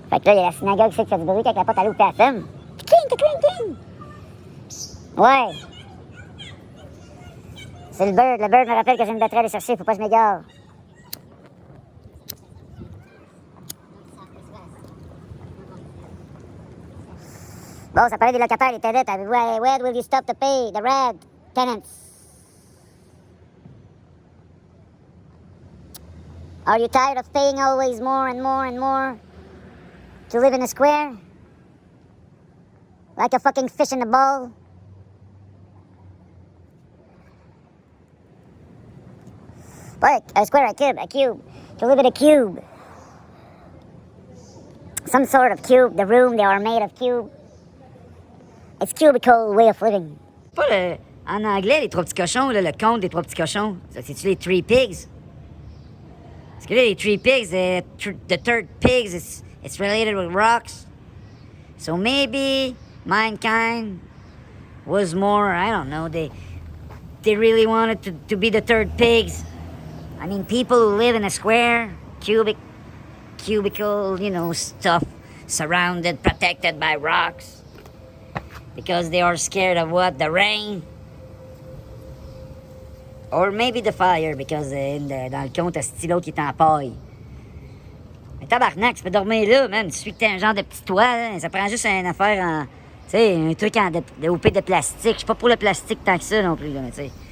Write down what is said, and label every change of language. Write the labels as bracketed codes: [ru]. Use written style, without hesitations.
[fr] Fait que là, il y a la synagogue qui fait du bruit quand la porte à l'eau personne. Cling! Ouais. C'est le bird. Le bird me rappelle que j'ai une batterie à aller chercher, faut pas que je m'égare. Bon, ça parlait des locataires, les tenants. [en] Where will you stop to pay the rent, tenants? Are you tired of paying always more and more and more to live in a square? Like a fucking fish in a bowl? What? A square, a cube. To live in a cube. Some sort of cube. The room, they are made of cube. It's cubicle way of living. [fr] Pas le... En anglais, les trois petits cochons, là, le conte des trois petits cochons. C'est-tu les Three Pigs? Parce que là, [en] les Three Pigs, the third pigs, it's related with rocks. So maybe mankind was more, I don't know, they really wanted to be the third pigs. I mean, people who live in a square, cubicle, you know, stuff, surrounded, protected by rocks. Because they are scared of what? The rain? Or maybe the fire, because [fr] dans le conte, c'est l'autre qui est en paille. Mais tabarnak, tu peux dormir là, man. Tu suis que t'es un genre de petit toit, là. Ça prend juste une affaire en... Tu sais, un truc de OP de plastique. Je suis pas pour le plastique tant que ça non plus, là, mais tu sais.